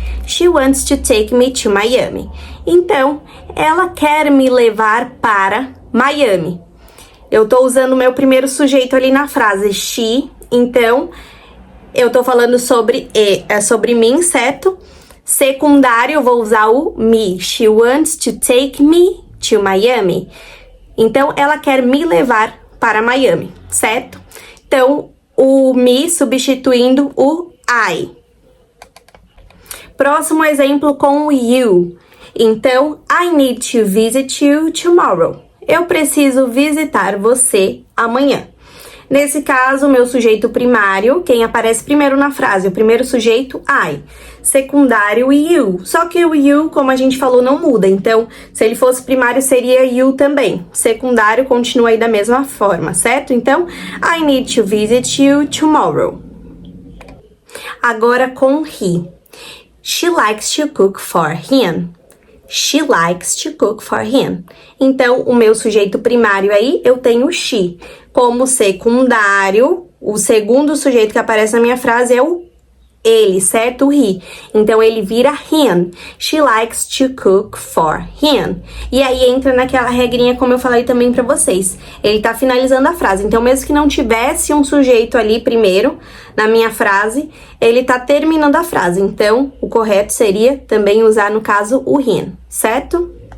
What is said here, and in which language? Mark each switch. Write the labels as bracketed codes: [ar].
[en] She wants to take me to Miami. [pt] Então, ela quer me levar para Miami. Eu tô usando o meu primeiro sujeito ali na frase, she, então eu tô falando sobre mim, certo? Secundário, eu vou usar o me. [en] She wants to take me to Miami. [pt] Então, ela quer me levar para Miami, certo? Então, o me substituindo o I. Próximo exemplo com o you. [en] Então, I need to visit you tomorrow. [pt] Eu preciso visitar você amanhã. Nesse caso, meu sujeito primário, quem aparece primeiro na frase, o primeiro sujeito, I. Secundário, you. Só que o you, como a gente falou, não muda. Então, se ele fosse primário, seria you também. Secundário continua aí da mesma forma, certo? [en] Então, I need to visit you tomorrow. [pt] Agora com [en] he. She likes to cook for him. She likes to cook for him. [pt] Então, o meu sujeito primário aí, eu tenho she. Como secundário, o segundo sujeito que aparece na minha frase é o ele, certo? O he. Então, ele vira him. [en] She likes to cook for him. [pt] E aí, entra naquela regrinha, como eu falei também pra vocês. Ele tá finalizando a frase. Então, mesmo que não tivesse um sujeito ali primeiro, na minha frase, ele tá terminando a frase. Então, o correto seria também usar, no caso, o him, certo?